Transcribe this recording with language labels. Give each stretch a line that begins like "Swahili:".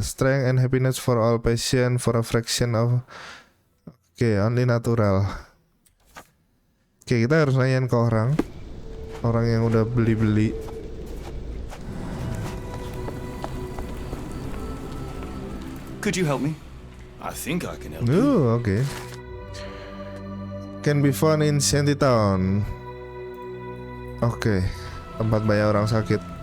English: Strength and happiness for all patients for a fraction of. Oke, only natural.
Indonesian: Oke, kita harus nanyain ke orang yang udah beli.
English: Could you help me? I think I can help you. Oh, okay. Can be found in Shantytown.
Indonesian: Oke, tempat banyak orang sakit.